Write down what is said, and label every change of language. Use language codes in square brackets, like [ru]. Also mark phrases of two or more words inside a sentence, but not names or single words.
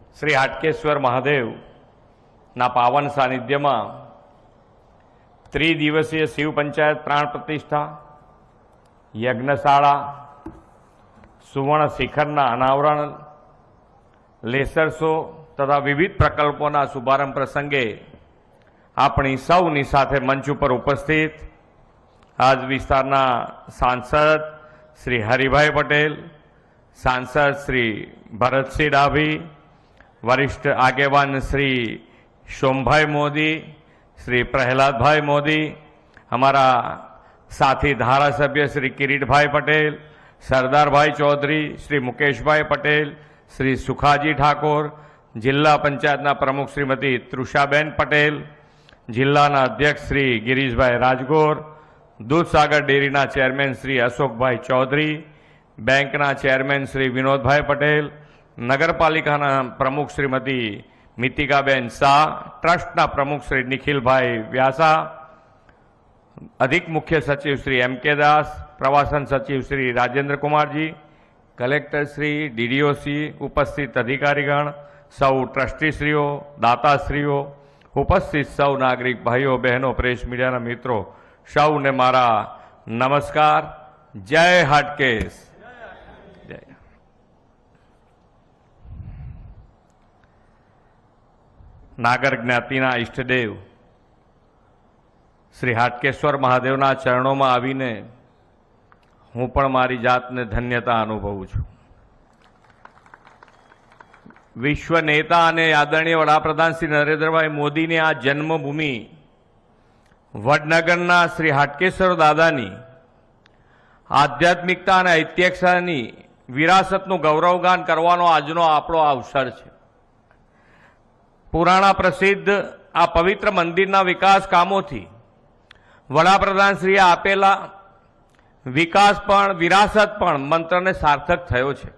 [gu] શ્રી હાટકેશ્વર મહાદેવના પાવન સાનિધ્યમાં ત્રિદિવસીય શિવ પંચાયત પ્રાણ પ્રતિષ્ઠા, યજ્ઞશાળા, સુવર્ણ શિખરના અનાવરણ, [en] laser show [gu] તથા વિવિધ પ્રકલ્પોના શુભારંભ પ્રસંગે આપણી સૌની સાથે મંચ ઉપર ઉપસ્થિત આજ વિસ્તારના સાંસદ શ્રી હરિભાઈ પટેલ, સાંસદ શ્રી ભરત સિંહ ડાભી, વરિષ્ઠ આગેવાન શ્રી સોમભાઈ મોદી, શ્રી પ્રહલાદ ભાઈ મોદી, હમારા સાથી ધારાસભ્ય શ્રી કિરીટ ભાઈ પટેલ, સરદાર ભાઈ ચૌધરી, શ્રી મુકેશ ભાઈ પટેલ, શ્રી સુખાજી ઠાકુર, જિલ્લા પંચાયતના પ્રમુખ શ્રીમતી તૃષાબેન પટેલ, જિલ્લાના અધ્યક્ષ શ્રી ગિરીશ ભાઈ રાજગોર, દૂધસાગર ડેરીના ચેરમેન શ્રી અશોક ભાઈ ચૌધરી, બેંકના ચેરમેન શ્રી વિનોદભાઈ પટેલ, નગરપાલિકાના પ્રમુખ શ્રીમતી મિતિકાબેન શાહ, ટ્રસ્ટના પ્રમુખ શ્રી નિખિલભાઈ વ્યાસા, અધિક મુખ્ય સચિવ શ્રી એમ કે દાસ, પ્રવાસન સચિવ શ્રી રાજેન્દ્ર કુમારજી, કલેક્ટર શ્રી, ડીડીઓસી, ઉપસ્થિત અધિકારીગણ, સૌ ટ્રસ્ટીશ્રીઓ, દાતાશ્રીઓ, ઉપસ્થિત સૌ નાગરિક ભાઈઓ બહેનો, [en] press media [gu] મિત્રો, સૌને મારા નમસ્કાર. જય હાટકેશ. નાગર જ્ઞાતિના ઇષ્ટદેવ શ્રી હાટકેશ્વર મહાદેવના ચરણો માં આવીને હું પણ મારી જાતને ધન્યતા અનુભવું છું. વિશ્વ નેતા અને આદરણીય વડાપ્રધાન શ્રી નરેન્દ્રભાઈ મોદી ને આ જન્મભૂમિ વડનગરના શ્રી હાટકેશ્વર દાદાની આધ્યાત્મિકતા અને ઐતિહાસિકતાની વિરાસતનું ગૌરવગાન કરવાનો આજનો આપણો અવસર છે. પુરાણા પ્રસિદ્ધ આ પવિત્ર મંદિરના વિકાસ કામોથી વડાપ્રધાનશ્રીએ આપેલા વિકાસ પણ વિરાસત પણ મંત્રને સાર્થક થયો છે.